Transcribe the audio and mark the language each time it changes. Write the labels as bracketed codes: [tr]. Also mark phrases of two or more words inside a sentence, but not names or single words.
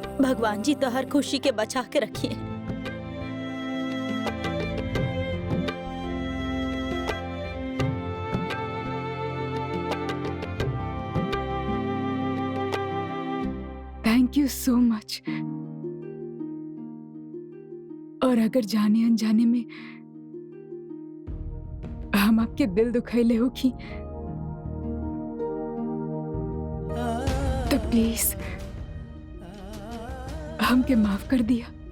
[bho] भगवान जी तो हर खुशी के बचा के रखिए। [en] Thank you so much. [bho] और अगर जाने अनजाने में हम आपके दिल दुखैले हो कि तो प्लीज हमके माफ कर दिया।